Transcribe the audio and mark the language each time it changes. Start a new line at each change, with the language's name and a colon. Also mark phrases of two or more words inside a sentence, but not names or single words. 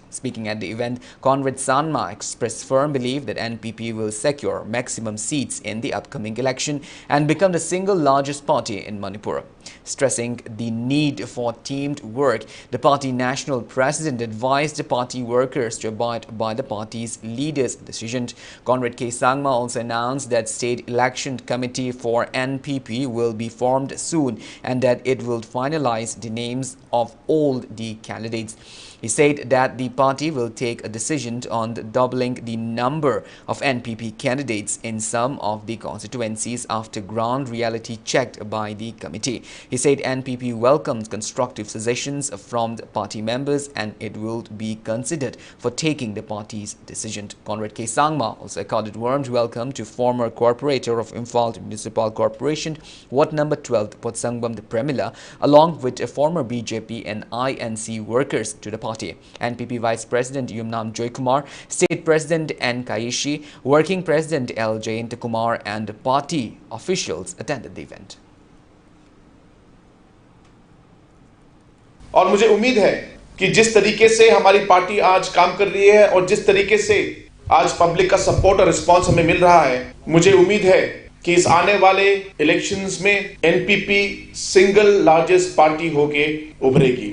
English: Speaking at the event, Conrad Sangma expressed firm belief that NPP will secure maximum seats in the upcoming election and become the single largest party in Manipur. Stressing the need for teamed work, the party national president advised the party workers to abide by the party's leader's decision. Conrad K. Sangma also announced that state election committee for NPP will be formed soon and that it will finalize the names of all the candidates. He said that the party will take a decision on doubling the number of NPP candidates in some of the constituencies after ground reality checked by the committee. He said NPP welcomes constructive suggestions from the party members and it will be considered for taking the party's decision. Conrad K. Sangma also accorded warm welcome to former corporator of Imphal Municipal Corporation, Ward number 12, Potsangbam Premila, along with former BJP and INC workers to the party. NPP Vice President Yumnam Joykumar, State President N. Kaishi, Working President L. Jayant Kumar and party officials attended the event.
Hindi: और मुझे उम्मीद है कि जिस तरीके से हमारी पार्टी आज काम कर रही है और जिस तरीके से आज पब्लिक का सपोर्ट और रिस्पांस हमें मिल रहा है, मुझे उम्मीद है कि इस आने वाले इलेक्शंस में एनपीपी
English: single largest party
Hindi: होके उभरेगी।